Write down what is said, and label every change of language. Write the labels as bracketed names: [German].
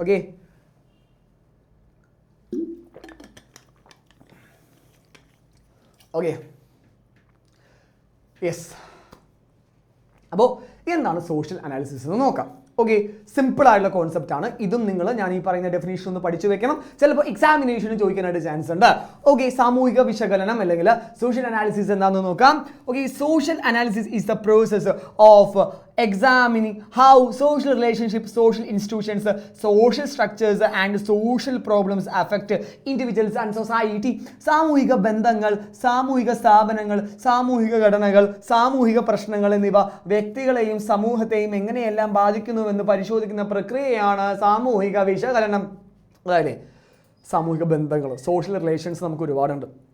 [English] Okay, okay yes. [Malayalam] അപ്പോൾ എന്താണ് social analysis എന്ന് നോക്കാം. ഓക്കെ, സിമ്പിൾ ആയിട്ടുള്ള കോൺസെപ്റ്റ് ആണ്. ഇതും നിങ്ങൾ ഞാൻ ഈ പറയുന്ന ഡെഫിനേഷൻ ഒന്ന് പഠിച്ചു വെക്കണം. ചിലപ്പോൾ എക്സാമിനേഷന് ചോദിക്കാനായിട്ട് ചാൻസ് ഉണ്ട്. ഓക്കെ, സാമൂഹിക വിശകലനം അല്ലെങ്കിൽ സോഷ്യൽ അനാലിസിസ് എന്താണെന്ന് നോക്കാം. [English] Okay, social analysis is the process of examining how social relationships, social institutions, social structures and social problems affect individuals and society. [Malayalam] സാമൂഹിക ബന്ധങ്ങൾ, സാമൂഹിക സ്ഥാപനങ്ങൾ, സാമൂഹിക ഘടനകൾ, സാമൂഹിക പ്രശ്നങ്ങൾ എന്നിവ വ്യക്തികളെയും സമൂഹത്തെയും എങ്ങനെയെല്ലാം ബാധിക്കുന്നുവെന്ന് പരിശോധിക്കുന്ന പ്രക്രിയയാണ് സാമൂഹിക വിശകലനം. അതായത് സാമൂഹിക ബന്ധങ്ങൾ, സോഷ്യൽ റിലേഷൻസ് നമുക്ക് ഒരുപാടുണ്ട്.